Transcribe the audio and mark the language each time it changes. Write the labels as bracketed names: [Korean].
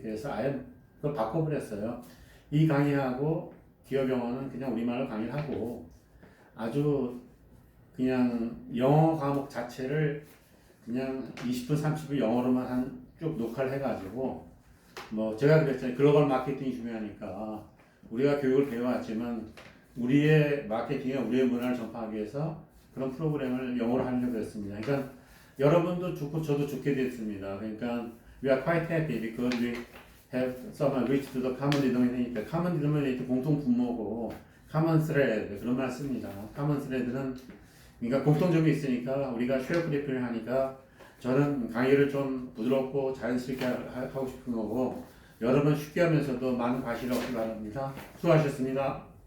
[Korean] 그래서 아예 그걸 바꿔버렸어요. 이 강의하고 기업 영어는 그냥 우리말로 강의를 하고 아주 그냥 영어 과목 자체를 그냥 20분 30분 영어로만 쭉 녹화를 해가지고 뭐 제가 그랬잖아요. 글로벌 마케팅이 중요하니까 우리가 교육을 배워왔지만 우리의 마케팅에 우리의 문화를 전파하기 위해서 그런 프로그램을 영어로 하려고 했습니다. 그러니까 여러분도 좋고 저도 좋게 됐습니다. 그러니까 [English] we are quite happy because we have someone reached to the common denominator. [Korean] common denominator 공통 분모고 common thread 그런 말 씁니다. common thread는 그러니까 공통점이 있으니까 우리가 쉐어 프리프를 하니까 저는 강의를 좀 부드럽고 자연스럽게 하고 싶은 거고 여러분 쉽게 하면서도 많은 과실 얻기 바랍니다. 수고하셨습니다.